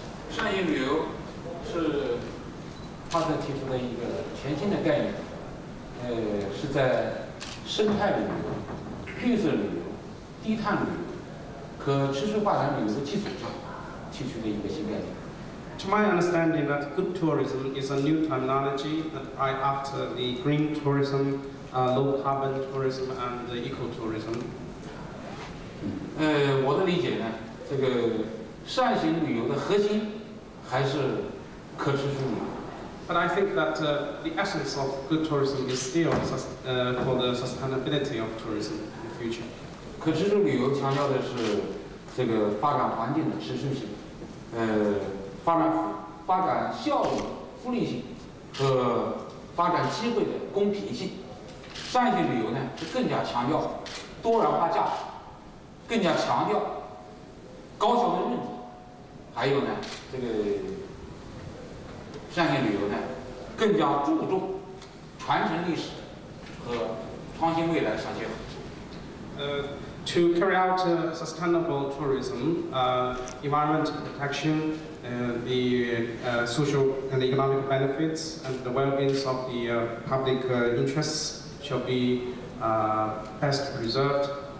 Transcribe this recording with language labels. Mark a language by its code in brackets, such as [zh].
[zh] 善意旅游是他所提出的一个全新的概念，是在生态旅游、绿色旅游、低碳旅游、可持续发展旅游的基础上提出的一个新概念。 [en] To my understanding, that good tourism is a new terminology that right after the green tourism, low carbon tourism, and the ecotourism. [zh] 我的理解呢，这个善行旅游的核心还是可持续旅游。 [en] But I think that the essence of good tourism is still for the sustainability of tourism in the future. [zh] 可持续旅游强调的是这个发展环境的持续性，发展效率、福利性和发展机会的公平性。善性旅游呢，是更加强调多元化价值，更加强调高效的认知，还有呢，这个善性旅游呢，更加注重传承历史和创新未来相结合。 [en] To carry out sustainable tourism, environmental protection, the social and economic benefits, and the well-being of the public interests shall be best preserved.